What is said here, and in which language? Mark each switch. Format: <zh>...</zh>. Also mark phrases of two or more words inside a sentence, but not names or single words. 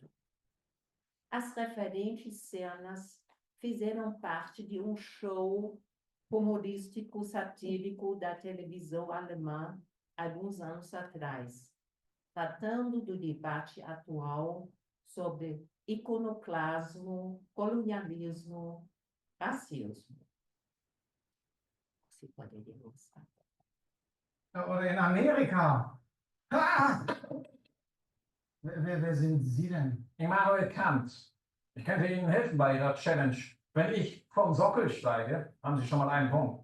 <pt>As referentes cenas fizeram parte de um show humorístico satírico da televisão alemã alguns anos atrás, tratando do debate atual sobre iconoclasmo, colonialismo, racismo. Você poderia mostrar?</pt> <de>Oder in Amerika. Ha! Wer sind Sie denn? Immanuel Kant. Ich könnte Ihnen helfen bei Ihrer Challenge. Wenn ich vom Sockel steige, haben Sie schon mal einen Punkt.</de>